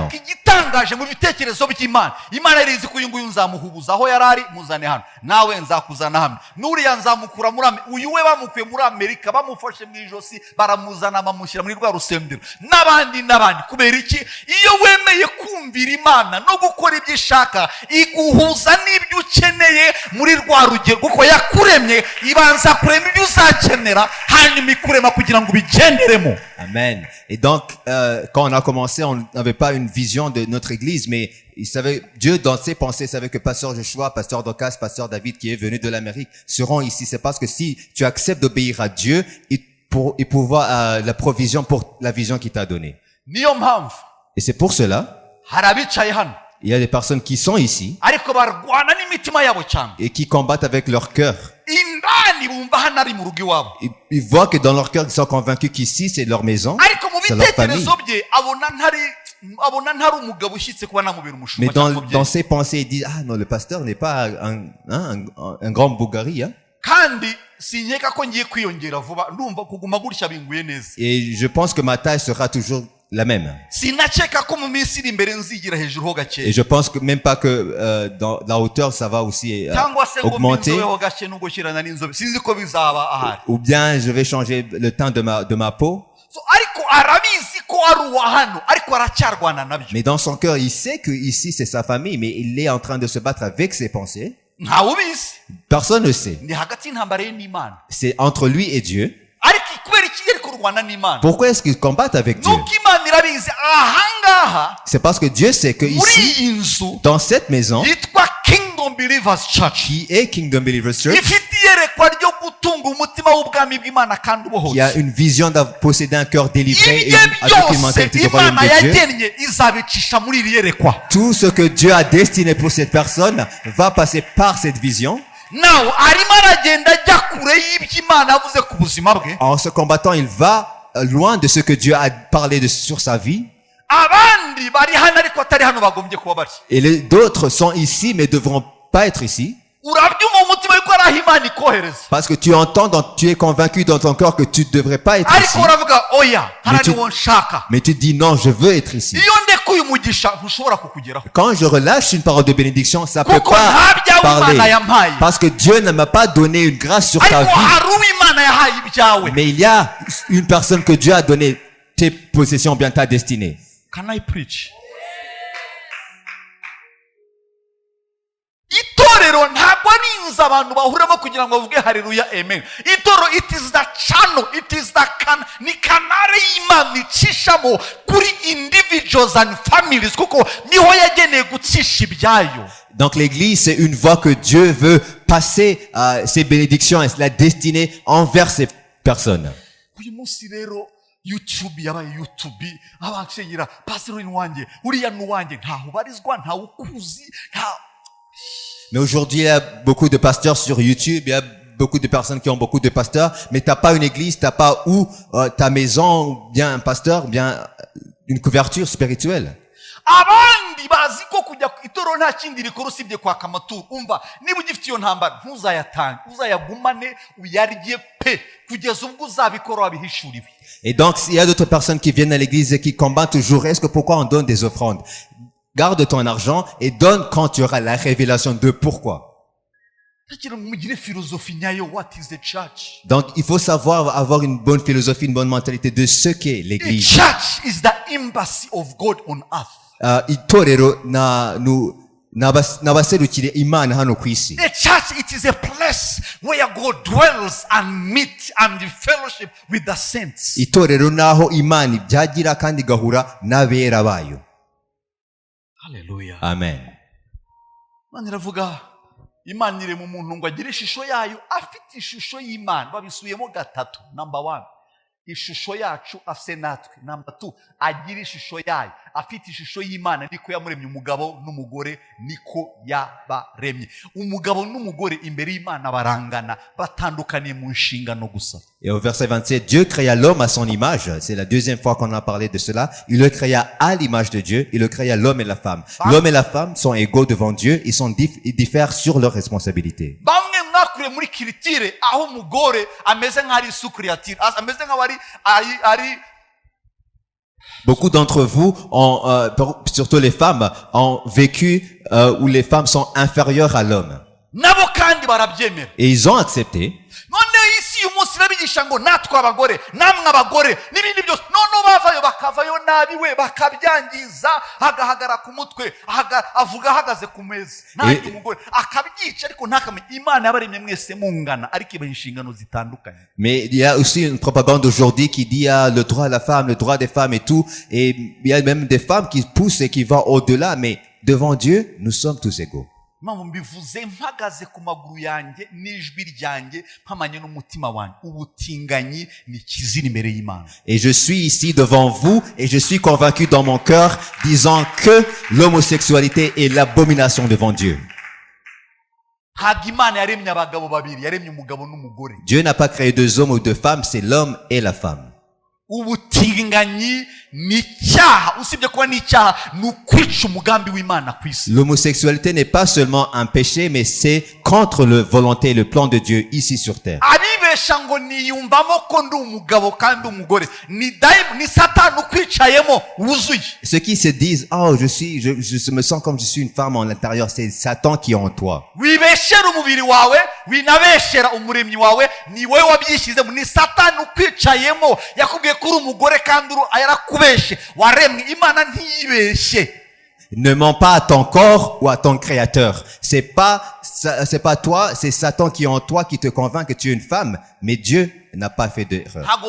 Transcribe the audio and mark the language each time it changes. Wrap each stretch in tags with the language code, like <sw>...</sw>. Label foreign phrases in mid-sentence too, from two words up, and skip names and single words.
<rw>ariko igitangaje mu bitekerezo by'Imana, Imana yari izi ko uyu nguyu nzamuhubuza aho yari ari, muzane hano, nawe nzakuzana hano, n'uriya nzamukura muri uyu we bamukuye muri Amerika, bamufashe mu ijosi baramuzana bamushyira muri rwa rusengero, n'abandi kubera iki? Iyo wemeye kumvira Imana no gukora ibyo ishaka, iguhuza n'ibyo ukeneye muri rwa rugero, kuko yakuremye ibanza kurema ibyo uzakenera, hanyuma ikurema kugira ngo ubigenderemo. Amen.</rw> <fr>Et donc, quand on a commencé, on n'avait pas une vision de notre église, mais Dieu, dans ses pensées, savait que Pasteur Joshua, Pasteur Docas, Pasteur David, qui est venu de l'Amérique, seront ici. C'est parce que si tu acceptes d'obéir à Dieu, il pourvoit la provision pour la vision qu'il t'a donnée.</fr> <rw>Niyo mpamvu</rw> <fr>Et c'est pour cela,</fr> <rw>hari abicaye hano</rw> <fr>il y a des personnes qui sont ici</fr> <rw>ariko barwana n'imitima yabo cyane,</rw> <fr>et qui combattent avec leur cœur.</fr> <rw>indani bumva hano ari mu rugo iwabo,</rw> <fr>Ils voient que dans leur cœur, ils sont convaincus qu'ici, c'est leur maison,</fr> <rw>ariko mu</rw> <fr>c'est leur famille.</fr> <rw>bitekerezo bye abona ntari umugabo ushyitse kuba namubera</rw> <fr>Mais</fr> <rw>umushumba cyangwa</rw> <fr>dans</fr> <rw>umubyeyi,</rw> <fr>ses pensées, ils disent, ah non, le pasteur n'est pas un grand bougari, hein.</fr> <rw>kandi sinkeka ko ngiye kwiyongera vuba, ndumva kuguma gutya binguye neza,</rw> <fr>Et je pense que ma taille sera toujours la même.</fr> <rw>sinakeka ko mu minsi iri imbere nzigira hejuru ho</rw> <fr>Et</fr> <rw>gakeya,</rw> <fr>je pense que même pas que dans la hauteur, ça va aussi</fr> <rw>cyangwa se ngo</rw> <fr>augmenter.</fr> <rw>mbinzobeho gake no gushyirana n'inzobe, sinzi ko bizaba ahari.</rw> <fr>Ou bien je vais changer le teint de ma peau.</fr> <rw>So, ariko arabizi ko ari uwa hano, ariko aracyarwana nabyo.</rw> <fr>Mais dans son cœur, il sait que ici c'est sa famille, mais il est en train de se battre avec ses pensées.</fr> <rw>Ntawe ubizi,</rw> <fr>Personne ne sait.</fr> <rw>ni hagati y'intambara ye n'Imana,</rw> <fr>C'est entre lui et Dieu.</fr> <rw>ariko kubera iki yari kurwana n'Imana?</rw> <fr>Pourquoi est-ce qu'ils combattent avec Dieu?</fr> <rw>Nuko Imana irabizi ahangaha</rw> <fr>C'est parce que Dieu sait que</fr> <rw>muri</rw> <fr>ici,</fr> <rw>iyi nzu</rw> <fr>dans cette maison,</fr> <rw>yitwa Kingdom Believers Church,</rw> <fr>qui est Kingdom Believers Church,</fr> <rw>ifite iyerekwa ryo gutunga umutima w'ubwami bw'Imana kandi</rw> <fr>qui a</fr> <rw>ubohoye,</rw> <fr>une vision de posséder un cœur délivré et</fr> <rw>ibye</rw> <fr>avec une</fr> <rw>byose</rw> <fr>mentalité du royaume</fr> <rw>Imana</rw> <fr>de Dieu.</fr> <rw>yagennye izabicisha muri iri yerekwa.</rw> <fr>Tout ce que Dieu a destiné pour cette personne va passer par cette vision.</fr> <rw>nawe arimo aragenda ajya kure y'ibyo Imana yavuze ku buzima bwe,</rw> <fr>En se combattant, il va loin de ce que Dieu a parlé sur sa vie.</fr> <rw>abandi bari hano ariko atari hano bagombye kuba bari.</rw> <fr>Et d'autres sont ici, mais devront pas être ici.</fr> <rw>Urabyumva mu mutima yuko ari aho Imana ikohereza,</rw> <fr>Parce que tu entends, tu es convaincu dans ton cœur que tu ne devrais pas être ici.</fr> <rw>ariko uravuga oya hara</rw> <fr>tu-</fr> <rw>niwo nshaka.</rw> <fr>Mais tu dis non, je veux être ici.</fr> <rw>Iyo ndekuye umugisha ntushobora kukugeraho,</rw> <fr>Quand je relâche une parole de bénédiction, ça peut</fr> <rw>kuko</rw> <fr>pas</fr> <rw>nta byawe</rw> <fr>parler.</fr> <rw>Imana yampaye,</rw> <fr>Parce que Dieu ne m'a pas donné une grâce sur ta</fr> <rw>ariko</rw> <fr>vie.</fr> <rw>hari uwo Imana yahaye ibyawe.</rw> <fr>Mais il y a une personne que Dieu a donné tes possessions, bien ta destinée.</fr> <en>Can I preach?</en> <rw>Itorero ntabwo ari inzu abantu bahuramo kugira ngo bavuge haleluya amen. Itorero,</rw> <en>it is the channel, it is the</en> <rw>ni kanari y'Imana icishamo kuri</rw> <en>individuals and families,</en> <rw>kuko niho yageneye gucisha ibyayo.</rw> <fr>Donc l'église, c'est une voie que Dieu veut passer ses bénédictions et la destinée envers ces personnes.</fr> <rw>Uyu munsi rero YouTube yabaye YouTube, abakira pastor wanjye uriya nuwanjye ntaho barizwa, ntawe ukuzi,</rw> <fr>Mais aujourd'hui, il y a beaucoup de pasteurs sur YouTube, il y a beaucoup de personnes qui ont beaucoup de pasteurs, mais t'as pas une église, t'as pas ta maison, ou bien un pasteur, ou bien une couverture spirituelle.</fr> <rw>abandi bazi ko kujya itorero nta kindi rikora usibye kwaka amaturo. Umva, niba ugifite iyo ntambara ntuzayatange, uzayagumane uyarye pe kugeza ubwo uzabikora wabihishuriwe.</rw> <fr>Et donc, il y a d'autres personnes qui viennent à l'église et qui combattent toujours. Est-ce que pourquoi on donne des offrandes? Garde ton argent et donne quand tu auras la révélation de pourquoi.</fr> <rw>Ntakira ngo mugire filozofi nyayo,</rw> <en>what is the church?</en> <fr>Donc, il faut savoir avoir une bonne philosophie, une bonne mentalité de ce qu'est</fr> <en>The</en> <fr>l'église.</fr> <en>church is the embassy of God on earth.</en> <rw>Itorero n'abaserukire Imana hano ku isi.</rw> <en>The church, it is a place where God dwells and meet and fellowship with the saints.</en> <rw>Itorero naho Imana ibyagira kandi igahura n'abera bayo. Hallelujah. Amen. Imana iravuga, Imana iri mu muntu ngo agire ishusho yayo, afite ishusho y'Imana. Babisubiyemo gatatu. Number 1, ishusho yacu ase natwe. Number 2, agira ishusho yayo, afite ishusho y'Imana. Niko yamuremye umugabo n'umugore, niko yabaremye. Umugabo n'umugore imbere y'Imana barangana, batandukaniye mu nshingano gusa.</rw> <fr>Et au verset 27, Dieu créa l'homme à son image. C'est la deuxième fois qu'on a parlé de cela. Il le créa à l'image de Dieu. Il le créa l'homme et la femme. L'homme et la femme sont égaux devant Dieu. Ils diffèrent sur leurs responsabilités.</fr> <rw>Bamwe mwakuriye muri kiritire aho umugore ameze nk'ari isuku ya tire, ameze nk'abari ari</rw> <fr>Beaucoup d'entre vous surtout les femmes, ont vécu où les femmes sont inférieures à l'homme.</fr> <rw>nabo kandi barabyemera.</rw> <fr>Et ils ont accepté.</fr> <rw>None isi uyu munsi irabigisha ngo natwe abagore namwe abagore n'ibindi byose none bavayo bakavayo nabi we bakabyangiza agahagara ku mutwe avuga ahagaze ku meza nanjye umugore akabyica ariko ntakamenye Imana yabaremye mwese mungana ariko ibaha inshingano zitandukanye.</rw> <fr>Mais il y a aussi une propagande aujourd'hui qui dit le droit à la femme, le droit des femmes et tout, et il y a même des femmes qui poussent et qui vont au-delà, mais devant Dieu nous sommes tous égaux.</fr> <rw>Mpamvu mbivuze mpagaze ku maguru yanjye n'ijwi ryanjye mpamanye n'umutima wanjye ubutinganyi ni kizira imbere y'Imana.</rw> <fr>Et je suis ici devant vous et je suis convaincu dans mon cœur disant que l'homosexualité est l'abomination devant Dieu.</fr> <rw>Ntabwo Imana yaremye abagabo babiri yaremye umugabo n'umugore.</rw> <fr>Dieu n'a pas créé deux hommes ou deux femmes, c'est l'homme et la femme.</fr> <rw>Ubutinganyi ni icyaha usibye kuba ni icyaha ni ukwica umugambi w'Imana ku isi.</rw> <fr>L'homosexualité n'est pas seulement un péché, mais c'est contre la volonté et le plan de Dieu ici sur terre.</fr> <rw>Abibesha ngo niyumvamo ko ndi umugabo kandi umugore ni Satani ukwicayemo wuzuye.</rw> <fr>Ceux qui se disent je me sens comme je suis une femme en l'intérieur, c'est Satan qui est en toi.</fr> <rw>Wibeshera umubiri wawe winabeshera umuremyi wawe ni wewe wabyishyizemo ni Satani ukwicayemo yakubwiye ko uri umugore kandi yarakubeshe waremwe Imana ntiyibeshe.</rw> <fr>Ne mens pas à ton corps ou à ton créateur. C'est pas toi, c'est Satan qui est en toi qui te convainc que tu es une femme, mais Dieu n'a pas fait d'erreur.</fr>